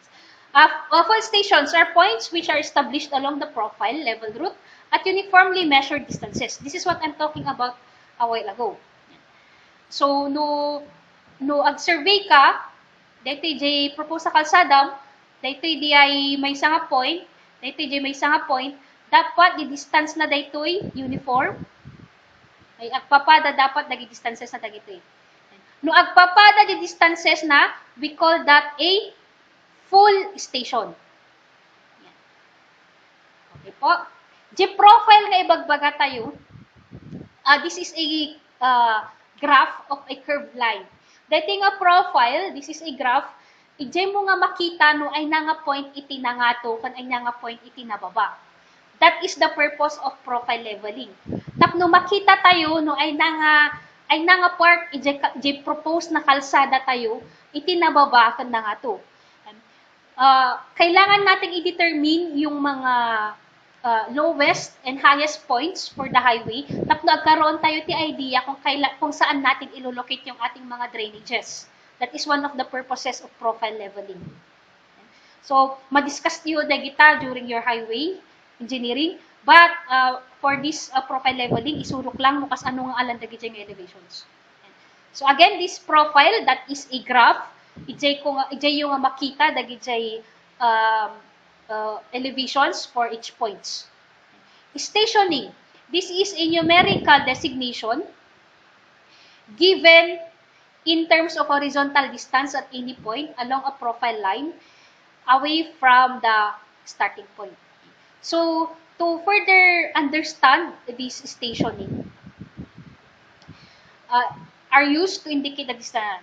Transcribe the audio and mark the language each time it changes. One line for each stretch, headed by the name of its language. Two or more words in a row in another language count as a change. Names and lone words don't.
English: Full stations are points which are established along the profile level route at uniformly measured distances. This is what I'm talking about a while ago.
Iloko: So, no ag-survey ka, dito di propose sa kalsadam, dito di ay may isang point, dapat di distance na dito uniform. Ay agpapada dapat nagi distances na dagito. No agpapada di distances na,
English: we call that a full station.
Iloko: Yan. Okay po. Di profile nga ibagbaga tayo,
English: this is a graph of a curved line.
Iloko: Dito nga
English: profile, this is a graph,
Iloko: ijay mo nga makita no ay nga point iti na nga to, kan ay nga point iti na baba.
English: That is the purpose of profile leveling.
Iloko: Tapno makita tayo no ay nga part, ijay propose na kalsada tayo, iti na baba kan na nga to.
Filipino: Kailangan nating i-determine yung mga
English: lowest and highest points for the highway,
Iloko: tapno agkaroon tayo ti idea
Filipino: kung saan natin ilolocate yung ating mga drainages.
English: That is one of the purposes of profile leveling. So,
Iloko: madiscuss niyo dagita
English: during your highway engineering, but for this profile leveling,
Iloko: isurok lang mukas ano nga alam dagiti yung elevations.
English: So, again, this profile, that is a graph,
Iloko: ijay yung makita dagiti elevations
English: for each points. Stationing. This is a numerical designation given in terms of horizontal distance at any point along a profile line away from the starting point. So, to further understand this stationing, are used to indicate the distance.